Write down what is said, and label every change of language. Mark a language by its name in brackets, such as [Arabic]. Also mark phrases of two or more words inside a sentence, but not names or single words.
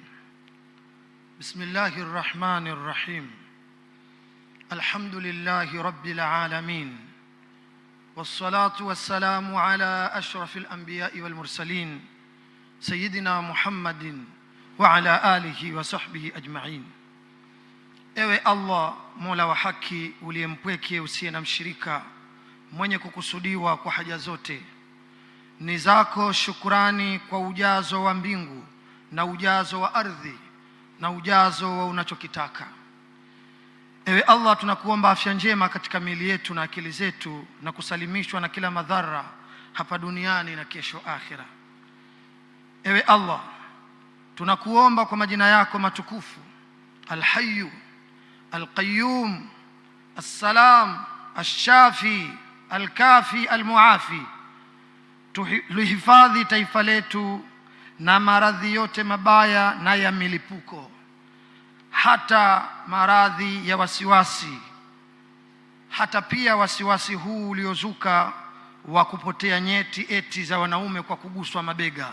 [Arabic] بسم الله الرحمن الرحيم. الحمد لله رب العالمين، والصلاة والسلام على أشرف الأنبياء والمرسلين سيدنا محمد وعلى آله وصحبه أجمعين. [Swahili] Ewe Allah, Mola wa haki, uliyempweke usiye na mshirika, mwenye kukusudiwa kwa haja zote, ni zako shukrani kwa ujazo wa mbingu na ujazo wa ardhi na ujazo wa unachokitaka. Ewe Allah, tunakuomba afya njema katika miili yetu na akili zetu, na kusalimishwa na kila madhara hapa duniani na kesho akhira. Ewe Allah, tunakuomba kwa majina yako matukufu, Al-Hayyu, Al-Qayyum, As-Salam, Ash-Shafi, Al-Kafi, Al-Muafi, tuhifadhi taifa letu na maradhi yote mabaya na ya milipuko, hata maradhi ya wasiwasi, hata pia wasiwasi huu uliozuka wa kupotea nyeti eti za wanaume kwa kuguswa mabega.